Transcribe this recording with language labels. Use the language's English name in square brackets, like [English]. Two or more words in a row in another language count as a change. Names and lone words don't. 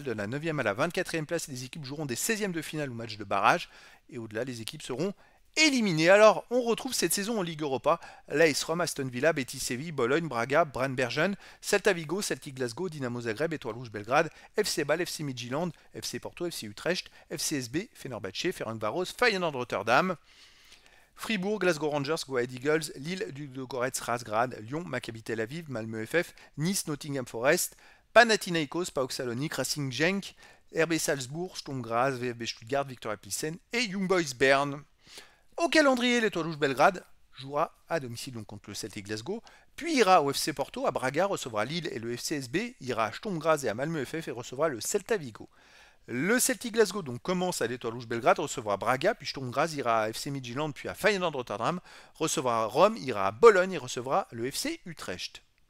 [French] De la 9e à la 24e place, les équipes joueront des 16e de finale ou match de barrage. Et au-delà, les équipes seront éliminé. Alors, on retrouve cette saison en Ligue Europa. l'AS Rome, Aston Villa, Betis Séville, Bologne, Braga, Brann-Bergen, Celta Vigo, Celtic Glasgow, Dynamo Zagreb, Étoile Rouge Belgrade, FC Bâle, FC Midtjylland, FC Porto, FC Utrecht, FCSB, Fenerbahçe, Ferencváros, Feyenoord Rotterdam, Fribourg, Glasgow Rangers, Go Ahead Eagles, Lille, Ludogorets, Razgrad, Lyon, Maccabi Tel Aviv, Malmö FF, Nice, Nottingham Forest, Panathinaikos, PAOK Salonique, Racing Genk, RB Salzbourg, Sturm Graz, VfB Stuttgart, Viktoria Pilsen et Young Boys Bern. Au calendrier, l'Étoile Rouge Belgrade jouera à domicile donc contre le Celtic Glasgow, puis ira au FC Porto, à Braga, recevra Lille et le FCSB, ira à Sturm Graz et à Malmö FF et recevra le Celta Vigo. Le Celtic Glasgow donc commence à l'Étoile Rouge Belgrade, recevra Braga, puis Sturm Graz ira à FC Midtjylland, puis à Feyenoord Rotterdam, recevra Rome, ira à Bologne et recevra le FC Utrecht.